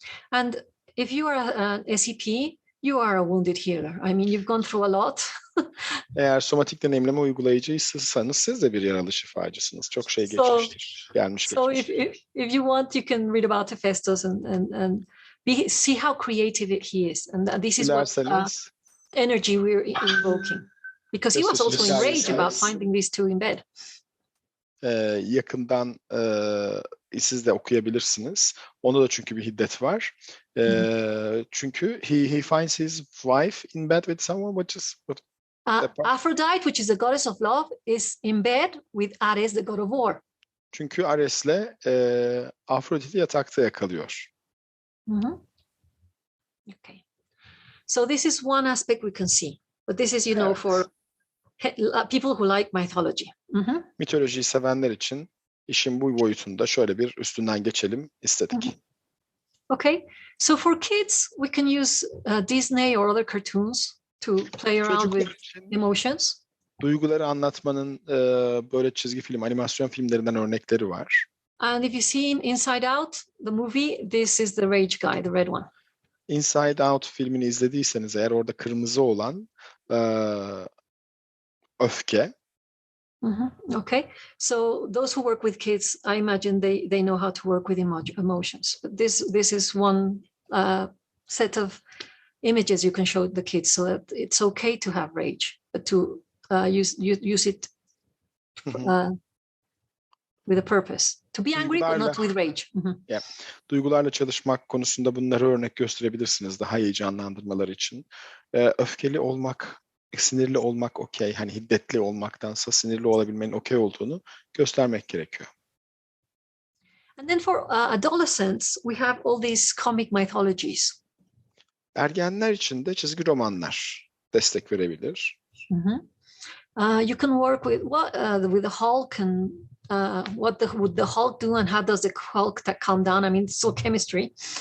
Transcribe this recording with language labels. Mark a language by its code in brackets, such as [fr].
[en] And if you are an SEP, you are a wounded healer. I mean, you've gone through a lot. [tr] Eğer somatik deneyimleme uygulayıcısınız siz de bir yaralı şifacısınız. Çok şey geçmiştir. Gelmiş geçmiş. [en] So if you want, you can read about Hephaestus and see how creative he is. And this is what energy we're invoking. Because he was also enraged about finding these two in bed. [tr] Yakından siz de okuyabilirsiniz. Onda da çünkü bir hiddet var. Çünkü [en] he finds his wife in bed with someone, Aphrodite, which is the goddess of love, is in bed with Ares, the god of war. [tr] Çünkü Ares'le Afrodit'i yatakta yakalıyor. [en] Okay. So this is one aspect we can see. But this is, for people who like mythology. [tr] Mitolojiyi sevenler için işin bu boyutunda şöyle bir üstünden geçelim istedik. [en] Okay. So for kids, we can use Disney or other cartoons to play around with emotions. [tr] Duyguları anlatmanın böyle çizgi film, animasyon filmlerinden örnekleri var. [en] And if you see Inside Out, the movie, this is the rage guy, the red one. [tr] Inside Out filmini izlediyseniz eğer orada kırmızı olan öfke. [en] Okay, so those who work with kids, I imagine they know how to work with emotions. But this is one set of images you can show the kids, so that it's okay to have rage, but to use it with a purpose. To be angry, but not with rage. Yeah. [tr] Duygularla çalışmak konusunda bunları örnek gösterebilirsiniz daha heyecanlandırmaları için. Öfkeli olmak, sinirli olmak okey. Hani hiddetli olmaktansa sinirli olabilmenin okey olduğunu göstermek gerekiyor. [en] And then for adolescents, we have all these comic mythologies. [tr] Ergenler için de çizgi romanlar destek verebilir. [en] You can work with the Hulk and what would the Hulk do and how does the Hulk calm down? I mean, it's all chemistry.